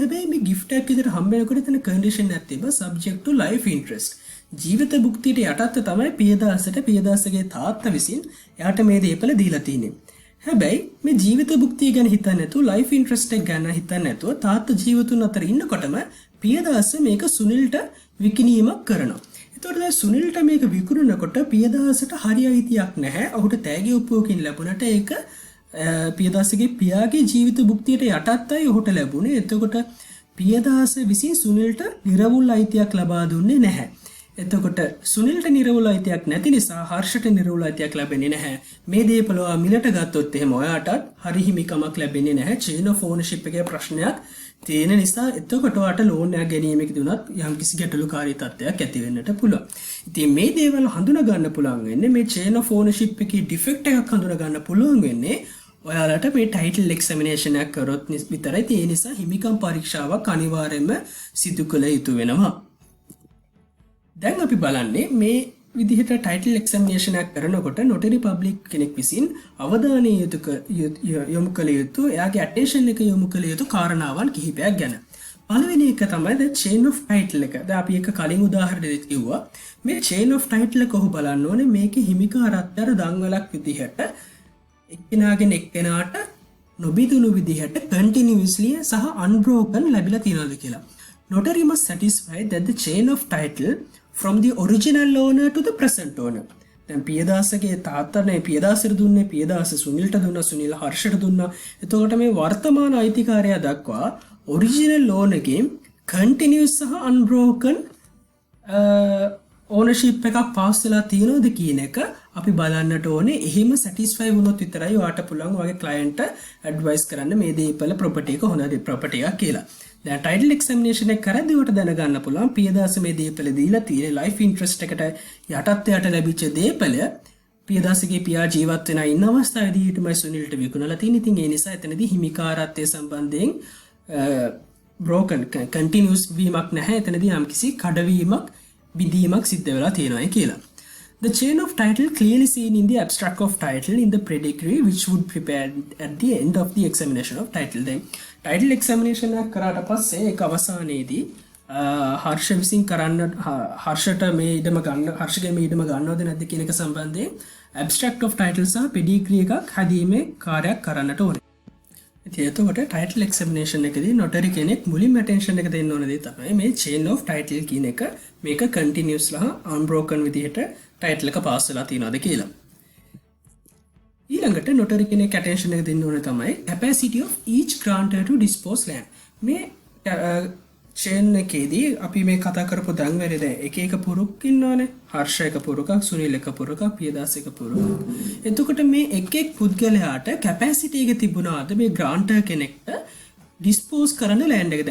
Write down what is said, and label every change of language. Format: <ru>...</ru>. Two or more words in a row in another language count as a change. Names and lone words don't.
<si>හැබැයි මේ gift එකක් විදිහට හම්බෙනකොට එතන condition එකක් තිබ්බා</si> <en>subject to life interest.</en> <si>ජීවිත භුක්තියට යටත්ව තමයි පියදාසගේ තාත්තා විසින් එයාට මේ දේපල දීලා තියෙන්නේ. හැබැයි මේ ජීවිත භුක්තිය ගැන හිතන්නේ නැතුව</si> <en>life interest</en> <si>එක ගැන හිතන්නේ නැතුව තාත්තා ජීවතුන් අතර ඉන්නකොටම පියදාස මේක සුනිල්ට විකිණීමක් කරනවා. එතකොට දැන් සුනිල්ට මේක විකුණනකොට පියදාසට හරි අයිතියක් නැහැ. ඔහුට තෑගි ඔප්පුවකින් ලැබුණට ඒක පියදාසගේ පියාගේ ජීවිත භුක්තියට යටත්වයි ඔහුට ලැබුණේ. එතකොට පියදාස විසින් සුනිල්ට නිර්වුල් අයිතියක් ලබා දුන්නේ නැහැ. එතකොට සුනිල්ට නිර්වුල් අයිතියක් නැති නිසා හර්ෂට නිර්වුල් අයිතියක් ලැබෙන්නේ නැහැ. මේ දේපල ඔයා මිලට ගත්තොත් එහෙම ඔයාටත් හරි හිමිකමක් ලැබෙන්නේ නැහැ.</si> <en>chain of ownership</en> <si>එකේ ප්‍රශ්නයක් තියෙන නිසා එතකොට ඔයාට ලෝන් එකක් ගැනීමේදී උනත් යම්කිසි ගැටලුකාරී තත්ත්වයක් ඇති වෙන්නට පුළුවන්. ඉතින් මේ දේවල් හඳුනා ගන්න පුළුවන් වෙන්නේ මේ</si> <en>chain of ownership</en> <si>එකේ defect එකක් හඳුනා ගන්න පුළුවන් වෙන්නේ ඔයාලට මේ</si> <en>title examination</en> <si>එකක් කරොත් විතරයි. ඒ නිසා හිමිකම් පරීක්ෂාවක් අනිවාර්යයෙන්ම සිදු කළ යුතු වෙනවා. දැන් අපි බලන්නේ මේ විදිහට</si> <en>title examination</en> <si>එකක් කරනකොට</si> <en>notary public</en> <si>කෙනෙක් විසින් අවධානය යොමු කළ යුතු එයාගේ ඇටෙන්ෂන් එක යොමු කළ යුතු කාරණාවන් කිහිපයක් ගැන. පළවෙනි එක තමයි</si> <en>the chain of title</en> <si>එක. දැන් අපි එක කලින් උදාහරණයක් කිව්වා. මේ</si> <en>chain of title</en> <si>එක කොහොම බලන්න ඕනේ මේකේ හිමිකාරත්වය දන්වලක් විදිහට එක්කෙනාගෙන් එක්කෙනාට නොබිදුණු විදිහට continuously සහ unbroken ලැබිලා තියෙනවද කියලා.</si> <en>Notary must satisfy that the chain of title from the original owner to the present owner.</en> <si>දැන් පියදාසගේ තාත්තනේ පියදාසට දුන්නේ පියදාස සුනිල්ට දුන්නා සුනිල් හර්ෂට දුන්නා. එතකොට මේ වර්තමාන අයිතිකාරයා දක්වා</si> <en>original owner</en> <si>එකේ continuous සහ</si> <en>unbroken ownership</en> <si>එකක් පාස් වෙලා තියෙනවද කියන එක අපි බලන්නට ඕනේ. එහෙම satisfy වුණොත් විතරයි ඔයාට පුළුවන් ඔයාගේ</si> <en>client advice</en> <si>කරන්න මේ දේපල property එක හොඳ property එකක් කියලා. දැන්</si> <en>title examination</en> <si>එක කරද්දී ඔයාට දැනගන්න පුළුවන් පියදාස මේ දේපල දීලා තියෙන</si> <en>life interest</en> <si>එකට යටත් ලැබිච්ච දේපල පියදාසගේ පියා ජීවත් වෙන ඉන්න අවස්ථාවේදී ඊටමයි සුනිල්ට විකුණලා තියෙන්නේ. ඉතින් ඒ නිසා එතනදී හිමිකාරත්වය සම්බන්ධයෙන්</si> <en>broken continuous</en> <si>වීමක් නැහැ. එතනදී යම්කිසි කඩවීමක් බිඳීමක් සිද්ධ වෙලා තියෙනවා කියලා.</si> <en>The chain of title clearly seen in the abstract of title in the predicatory which would prepare at the end of the examination of title. Then title examination</en> <si>එක කරාට පස්සේ ඒක අවසානයේදී හර්ෂ විසින් කරන්න හර්ෂට මේ ඉඩම ගන්න හර්ෂගේ මේ ඉඩම ගන්නවද නැද්ද කියන එක සම්බන්ධයෙන්</si> <en>abstract of title</en> <si>සහ pedigree එකක් හදීමේ කාර්යයක් කරන්නට ඕනේ. ඉතින් එතකොට</si> <en>title examination</en> <si>එකදී notary කෙනෙක් මුලින්ම attention එක දෙන්න ඕන දේ තමයි මේ</si> <en>chain of title</en> <si>කියන එක මේක continuous සහ unbroken විදිහට title එක පාස් වෙලා තියෙනවද කියලා. ඊළඟට notary කෙනෙක් attention එක දෙන්න ඕන තමයි</si> <en>capacity of each grantor to dispose land.</en> <si>මේ chain එකේදී අපි මේ කතා කරපු දන්වැරේ දැන් එක එක පුරුක් ඉන්නවනේ. හර්ෂ එක පුරුකක්, සුනිල් එක පුරුකක්, පියදාස එක පුරුකක්. එතකොට මේ එක් එක් පුද්ගලයාට capacity එක තිබුණාද මේ grantor කෙනෙක්ට dispose කරන්න land එක.</si>